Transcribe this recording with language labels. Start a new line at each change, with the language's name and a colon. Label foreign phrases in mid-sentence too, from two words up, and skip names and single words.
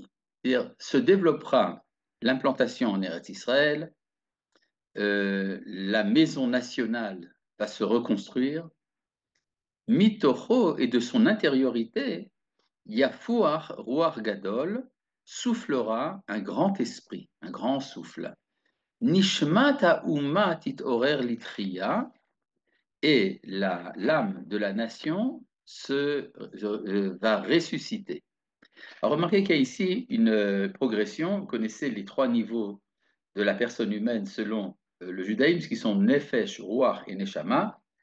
French: C'est-à-dire, se développera l'implantation en Eretz Israël, la maison nationale va se reconstruire, Mitocho et de son intériorité,
Hebrew: יפוח רוח גדול
French: soufflera un grand esprit, un grand souffle.
Hebrew: נשמת האומה תתעורר לתחייה,
French: et l'âme de la nation va ressusciter. Alors, remarquez qu'il y a ici une progression. Vous connaissez les 3 niveaux de la personne humaine selon le judaïsme, qui sont Nefesh, Ruach et Neshama.